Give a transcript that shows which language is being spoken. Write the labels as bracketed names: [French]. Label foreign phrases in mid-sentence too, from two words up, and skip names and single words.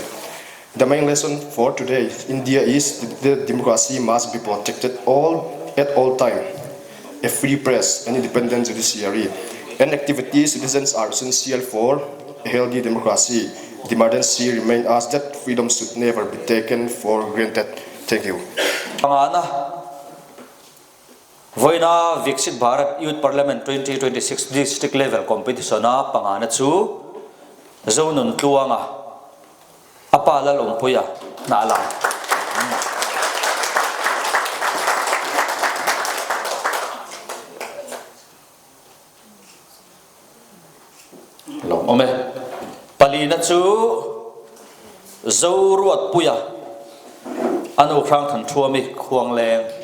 [English] The main lesson for today, India is that democracy must be protected at all times. A free press, an independent judiciary, and activity citizens are essential for a healthy democracy. The emergency reminds us that freedom should never be taken for granted. Thank you. [Mizo] Voina Viksik Bharat Youth Parliament 2026 [English] district level competition [Mizo] na pangana chu zonun tluanga apala lompuya na alam lom ome palina chu zoruat puya anu krang than thuami khuang leng